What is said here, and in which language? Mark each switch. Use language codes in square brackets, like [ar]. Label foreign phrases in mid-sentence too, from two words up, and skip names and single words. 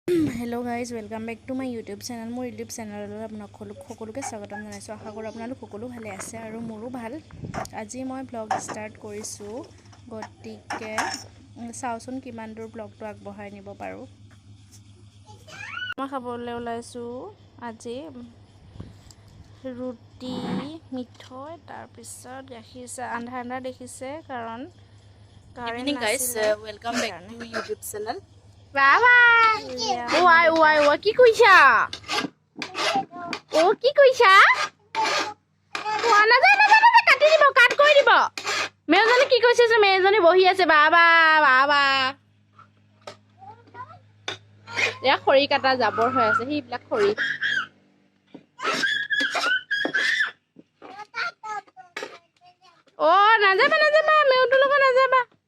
[en] hello guys welcome back to my YouTube channel [as] মোৰ ইউটিউব চেনেললৈ আপোনাক সকলোকে স্বাগতম জনাইছোঁ। আশা কৰোঁ আপোনালোক সকলো ভালে আছে আৰু মোৰো ভাল। আজি মই [en] blog start [as] কৰিছোঁ, গতিকে চাওঁচোন কিমান দূৰ ব্লগটো আগবঢ়াই নিব পাৰোঁ। মই খাবলৈ ওলাইছোঁ আজি ৰুটি মিঠৈ, তাৰপিছত গাখীৰ চাহ। আন্ধাৰ আন্ধাৰ দেখিছে কাৰণ কাৰেণ্ট নাছিলে। [en] welcome back to YouTube channel. [as] বাবা ওয়াই ওয়াই ওয়াই কি কইছা ও কি কইছা কোৱা নাযায় কাটি দিব কাট কৰি দিব মেজনী কি কৈছে যে মেজনী বহি আছে বাবা বাবা এয়া খৰি কাটা জাবৰ হৈ আছে সেইবিলাক খৰি অ নাযাবা নাযাবা মেউটো লগত নাযাবা